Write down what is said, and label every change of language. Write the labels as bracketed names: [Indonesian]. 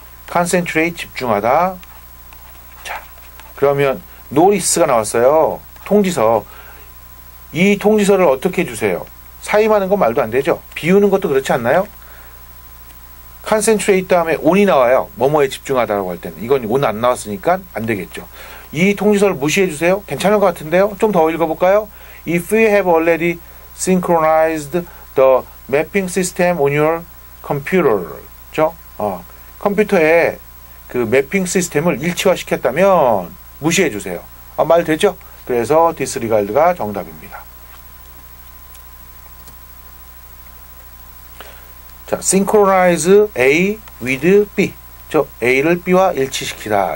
[Korean] concentrate, 집중하다. 자, 그러면 notice가 나왔어요. 통지서. 이 통지서를 어떻게 주세요? 사임하는 건 말도 안 되죠. 비우는 것도 그렇지 않나요? concentrate 다음에 on이 나와요. 뭐뭐에 집중하다라고 할 때는. 이건 on 안 나왔으니까 안 되겠죠. 이 통지서를 무시해 주세요. 괜찮을 것 같은데요. 좀 더 읽어볼까요? [English] If you have already synchronized the mapping system on your computer. [Korean] 그렇죠? 컴퓨터에 그 매핑 시스템을 일치화시켰다면 무시해 주세요. 말 되죠? 그래서 disregard가 정답입니다. 자, [English] synchronize A with B. [Korean] A를 B와 일치시키다.